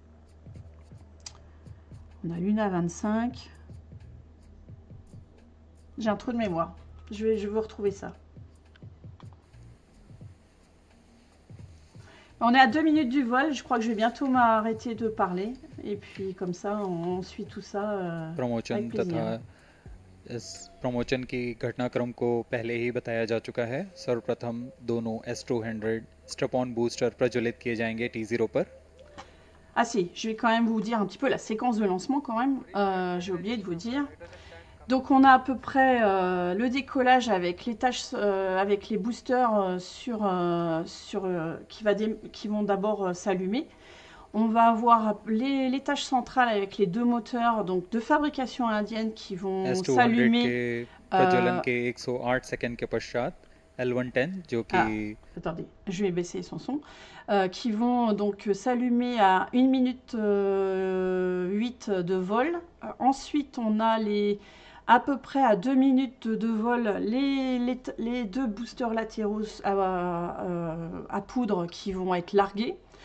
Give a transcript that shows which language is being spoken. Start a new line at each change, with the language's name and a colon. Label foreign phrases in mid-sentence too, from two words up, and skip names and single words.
French: On a Luna 25. J'ai un trou de mémoire. Je vais vous retrouver ça. On est à 2 minutes du vol. Je crois que je vais bientôt m'arrêter de parler. Et puis comme ça, on suit tout ça
Hindi: प्रमोशन तथा इस प्रमोशन की घटनाक्रम को पहले ही बताया जा चुका है। सर्वप्रथम दोनों S200
English: strap-on booster
Hindi: प्रज्वलित किए जाएंगे T0 पर।
French: Ah si, je vais quand même vous dire un petit peu la séquence de lancement quand même. J'ai oublié de vous dire. Donc on a à peu près le décollage avec les tâches, avec les boosters qui vont d'abord s'allumer. On va avoir les tâches centrales avec les 2 moteurs donc de fabrication indienne qui vont s'allumer.
Hindi: प्रज्वलन के 108 सेकंड के पश्चात L110 जो कि
French: attendez, je vais baisser son son, qui vont donc s'allumer à 1 minute 8 de vol. Ensuite, on a à peu près à 2 minutes de vol les 2 boosters latéraux à poudre qui vont être largués.